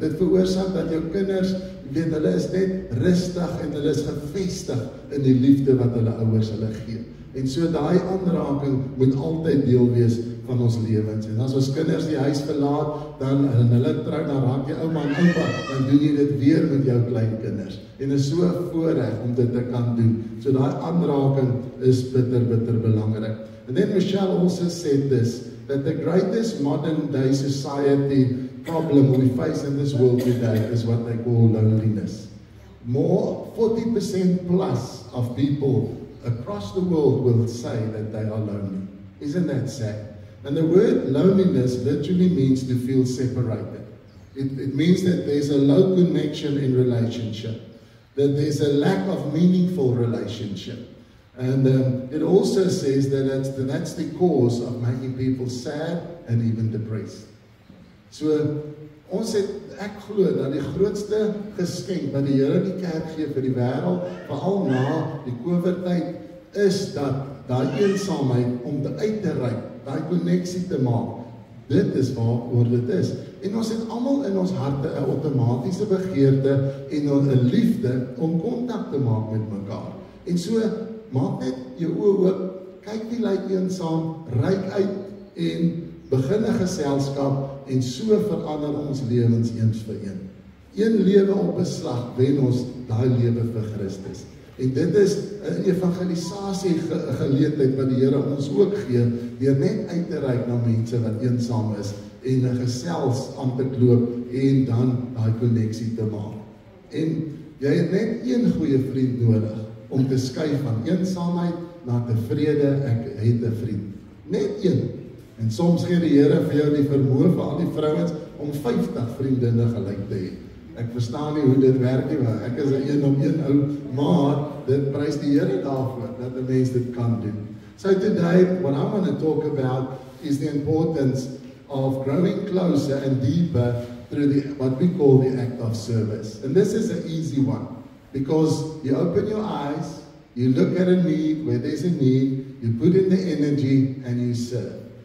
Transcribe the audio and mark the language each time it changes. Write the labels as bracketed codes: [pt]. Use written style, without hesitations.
[af] Dit veroorsaak dat jou kinders, weet, hulle is net rustig en hulle is gefestig in die liefde wat hulle ouers hulle gee. En so daai aanraking moet altyd deel wees van ons lewens. En as ons kinders die huis verlaat, dan hulle trou, dan raak jy ouma en oupa, dan doen jy dit weer met jou kleinkinders. En is so 'n voorreg om dit te kan doen. So daai aanraking is bitter belangrik. [en] And then Michelle also said this, that the greatest modern day society problem we face in this world today is what they call loneliness. More, 40% plus of people across the world will say that they are lonely. Isn't that sad? And the word loneliness literally means to feel separated. It means that there's a low connection in relationship, that there's a lack of meaningful relationship. And it also says that that's the cause of making people sad and even depressed. [af] So, ek glo dat die grootste geskenk wat die Here die kerk gee vir die wêreld, veral na die COVID-tyd, is dat daai eensaamheid om uit te reik, daai koneksie te maak. Dit is waaroor dit is. En ons het almal in ons harte 'n outomatiese begeerte en 'n liefde om kontak te maak met mekaar. En so, maak net jou oë oop, kyk wie lyk eensaam, reik uit en begin 'n geselskap, en so verander ons lewens eens vir een. Een lewe op 'n slag wen ons daai lewe vir Christus. En dit is 'n evangelisasie geleentheid wat die Here ons ook gee, deur net uit te reik na mense wat eensaam is, en 'n gesels aan te knoop, en dan daai koneksie te maak. En jy het net een goeie vriend nodig, om te skuif van eensaamheid na tevrede, ek het 'n vriend. Net een. En soms gee die Here vir jou die vermoë vir al die vrouens om 50 vriendinne gelyk te hê. Ek verstaan nie hoe dit werk nie, maar ek is 'n een-op-een ou, maar dit prys die Here daarvoor dat 'n mens dit kan doen. [en] So today, what I want to talk about is the importance of growing closer and deeper through what we call the act of service. And this is an easy one, because you open your eyes, you look at a need, where there's a need, you put in the energy, and you serve.